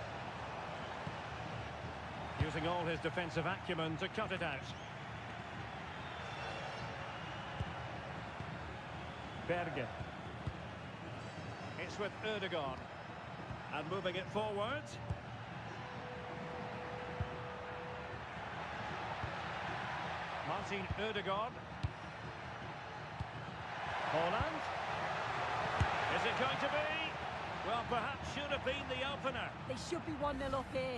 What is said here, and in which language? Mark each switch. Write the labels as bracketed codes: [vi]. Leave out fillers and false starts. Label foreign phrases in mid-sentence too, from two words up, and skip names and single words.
[en] Using all his defensive acumen to cut it out. Berge. It's with Ødegaard. And moving it forward. Martin Ødegaard. Haaland. Is it going to be? Well, perhaps should have been the opener. They should be 1-0 up here.